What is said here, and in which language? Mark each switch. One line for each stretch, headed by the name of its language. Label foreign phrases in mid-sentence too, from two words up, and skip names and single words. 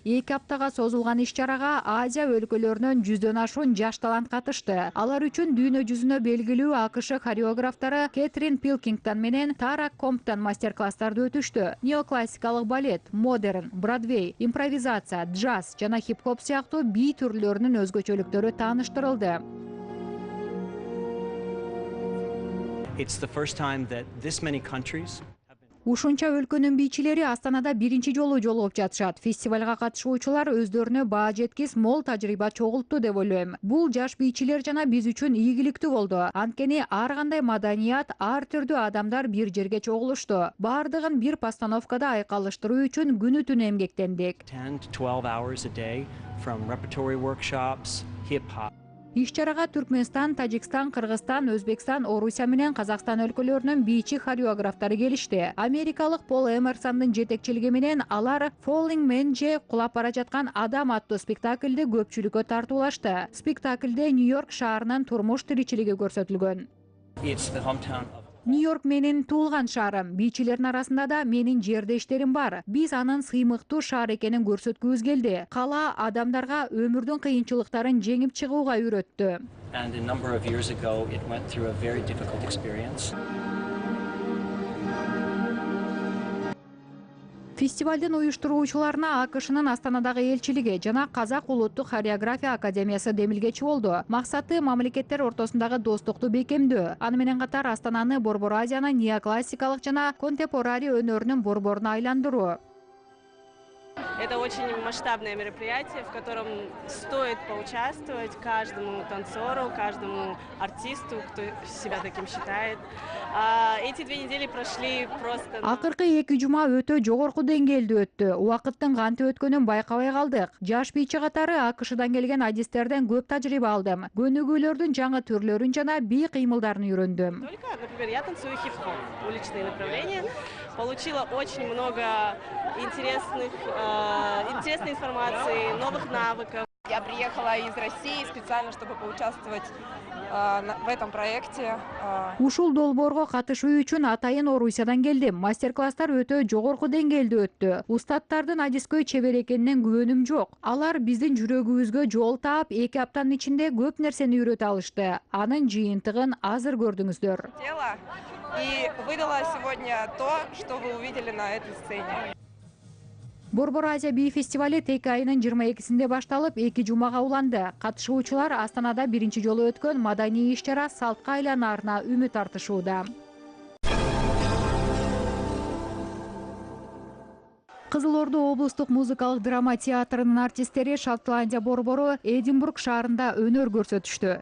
Kyrgyz: 2 аптага созулган иш-чарага Азия өлкөлөрүнөн 100дөн ашуун жаш талант катышты. Алар үчүн дүйнө жүзүнө белгилүү АКШ хореографтары Кэтрин Пилкингтон менен Тара Комптон мастер-класстарды өтүштү. Неоклассикалык балет, модерн, бродвей, импровизация, джаз жана хип-хоп сыяктуу бий түрлөрүнүн өзгөчөлүктөрү тааныштырылды.
English: It's the first time that this many countries
Kyrgyz: Ушунча өлкөнүн бийчилери Астанада биринчи жолу жолугуп жатышат. Фестивалга катышуучулар өздөрүнө баа жеткис мол тажрыйба чогултту деп ойлойм. Бул жаш бийчилер жана биз үчүн ийгиликтүү болду. Анткени ар кандай маданият, ар түрдүү адамдар бир жерге чогулушту. Бардыгын бир постановкада айкалыштыруу үчүн күнү түн эмгектендик.
English: 10 to 12 hours a day from repertory workshops, hip-hop.
Kyrgyz: Иш-чарага Түркмөнстан, Тажикстан, Кыргызстан, Өзбекстан, Орусия менен Казакстан өлкөлөрүнүн бийчи хореографтары келишти. Америкалык Пол Эмерсондун жетекчилиги менен алар Falling Man же кулап бара жаткан адам аттуу спектакльди көпчүлүккө тартуулашты. Спектакльде Нью-Йорк шаарынын турмуш тиричилиги көрсөтүлгөн.
English: It's the hometown of
Kyrgyz: Нью-Йорк менин туулган шаарым. Бийчилердин арасында да менин жердештерим бар. Биз анын сыймыктуу шаар экенин көрсөткүбүз келди. Кала адамдарга өмүрдүн кыйынчылыктарын жеңип чыгууга үйрөттү.
English: and a number of years ago it went through a very difficult experience.
Kyrgyz: Фестивалдын уюштуруучуларына АКШнын Астанадагы элчилиги жана Казак улуттук хореография академиясы демилгечи болду. Максаты мамлекеттер ортосундагы достукту бекемдөө. Аны менен катар Астананы Борбор Азиянын неоклассикалык жана контемпорари өнөрүнүн борборуна айландыруу.
Russian: Это очень масштабное мероприятие, в котором стоит поучаствовать каждому танцору, каждому артисту, кто себя таким считает. Эти 2 недели прошли просто...
Kyrgyz: Акыркы 2 жума өтө жогорку деңгээлде өттү. Убакыттын кантип өткөнүн байкабай калдык. Жаш бийчи катары АКШдан келген адистерден көп тажрыйба алдым. Көнүгүүлөрдүн жаңы түрлөрүн жана бий кыймылдарын үйрөндүм.
Russian: Например, я танцую хип-хоп, уличные направления. Получила очень много интересной информации, новых навыков. Я приехала из России специально, чтобы поучаствовать в этом проекте.
Kyrgyz: Ушул долбоорго катышуу үчүн атайын Орусиядан келдим. Мастер-класстар өтө жогорку деңгээлде өттү. Устаттардын адискөй чебер экенине күбөнүм жок. Алар биздин жүрөгүбүзгө жол таап, 2 аптанын ичинде көп нерсени үйрөтө алышты. Анын жыйынтыгын азыр көрдүңүздөр.
Russian: И выдала сегодня то, что вы увидели на этой сцене.
Kyrgyz: Борбор Азия бий фестивали тейк айынын 22-синде башталып, 2 жумага уланды. Катышуучулар Астанада биринчи жолу өткөн маданий иш-чара салтка айланаарына үмүт артышууда. Кызыл Орду облустук музыкалык драма театрынын артисттери Шотландия борбору Эдинбург шаарында өнөр көрсөтүштү.